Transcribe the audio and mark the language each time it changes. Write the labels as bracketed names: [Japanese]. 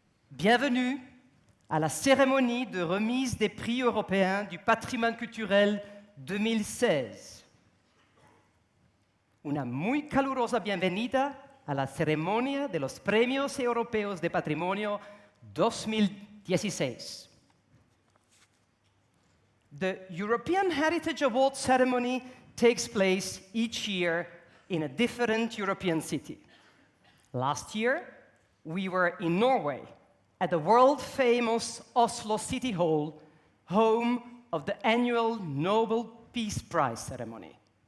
[French] Bienvenue à la cérémonie de remise des prix européens du patrimoine culturel 2016. [Spanish] Una muy calurosa bienvenida a la ceremonia de los Premios Europeos de Patrimonio 2016. [English] The European Heritage Awards ceremony takes place each year in a different European city. Last year, we were in Norway at the world-famous Oslo City Hall, home of the annual Nobel Peace Prize ceremony.